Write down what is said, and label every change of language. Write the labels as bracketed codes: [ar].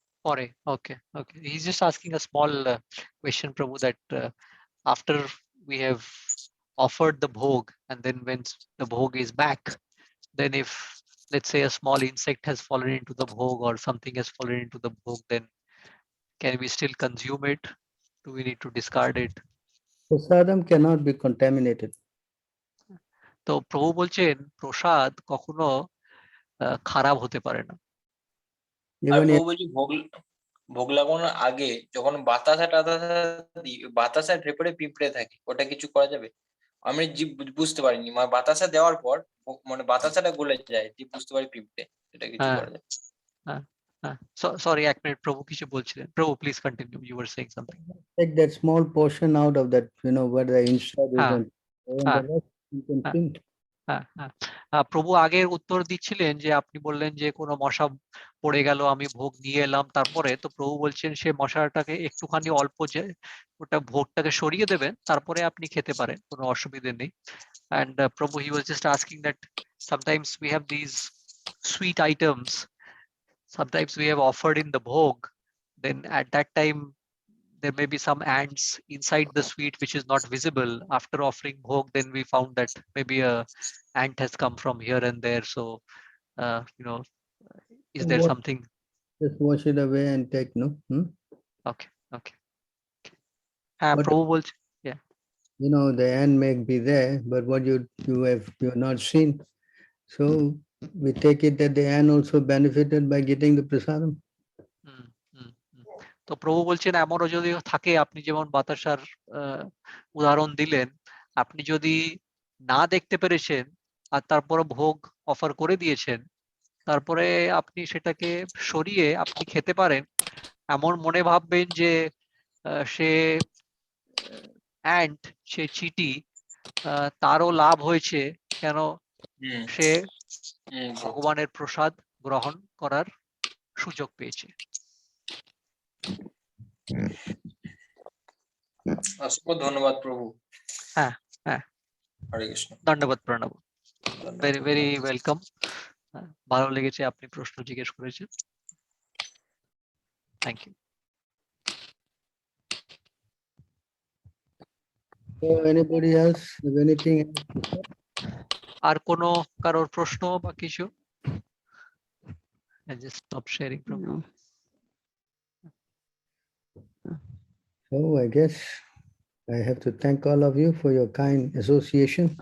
[bn] পরে, [en] okay, okay. He's just asking a small question, Prabhu, that after we have offered the bhog, and then when the bhog is back, then if, let's say, a small insect has fallen into the bhog or something has fallen into the bhog, then can we still consume it? Do we need to discard it? Prasadam cannot be contaminated. [bn] তো প্রভু বলছেন প্রসাদ কখনো খারাপ হতে পারে না। আর [en] Even [bn] প্রভু বলছি ভোগ লাগানোর আগে যখন বাতাসা দিই, বাতাসার ভেতরে পিঁপড়ে থাকে, ওটা কিছু করা যাবে? আমি বুঝতে পারিনি, মানে বাতাসা দেওয়ার পর মানে বাতাসাটা গলে যায়, বুঝতে পারি পিঁপড়ে, এটা কিছু করা যাবে? সরি, এক মিনিট, প্রভু কিছু বলছিলেন। [en] প্রভু please continue, you were saying something. take that small portion out of that, where the inside is, [bn] হ্যাঁ, [en] and [bn] হ্যাঁ, [en] the rest you can [bn] হ্যাঁ। [en] think. [bn] প্রভু আগের উত্তর দিচ্ছিলেন যে আপনি বললেন যে কোনো মশা পড়ে গেল, আমি ভোগ নিয়ে এলাম, তারপরে তো প্রভু বলছেন সে মশাটাকে একটুখানি অল্প যে ওটা ভোগটাকে সরিয়ে দেবেন, তারপরে আপনি খেতে পারেন, কোনো অসুবিধে নেই। [en] And Prabhu, he was just asking that sometimes we have these sweet items, sometimes we have offered in the bhog, then at that time there may be some ants inside the sweet which is not visible. After offering bhog, then we found that maybe a ant has come from here and there. So, is there Wash- something? Just wash it away and take, no? Okay, okay. [bn] হ্যাঁ, [en] But- [bn] প্রভু বলছে, [en] The ant may be there, but what you have not seen. So we take it that the ant also benefited by getting the prasadam. [bn] তো প্রভু বলছেন এমনও যদি থাকে, আপনি যেমন বাতাসার উদাহরণ দিলেন, আপনি যদি না দেখতে পেরেছেন আর তারপরে ভোগ অফার করে দিয়েছেন, তারপরে আপনি সেটাকে সরিয়ে আপনি খেতে পারেন, এমন মনে ভাববেন যে সে অ্যান্ট, সে চিটি, তারও লাভ হয়েছে, কেন সে ভগবানের প্রসাদ গ্রহণ করার সুযোগ পেয়েছে। অসংখ্য ধন্যবাদ প্রভু। হ্যাঁ, হ্যাঁ, হরে কৃষ্ণ। ধন্যবাদ, [en] Pranab, very very welcome. [bn] ভালো লেগেছে আপনি প্রশ্ন জিজ্ঞেস করেছেন, [en] Thank you. So anybody else have anything else to say? [bn] আর কোনো কারোর প্রশ্ন বা কিছু? [en] I just stop sharing from. No. So I guess I have to thank all of you for your kind association.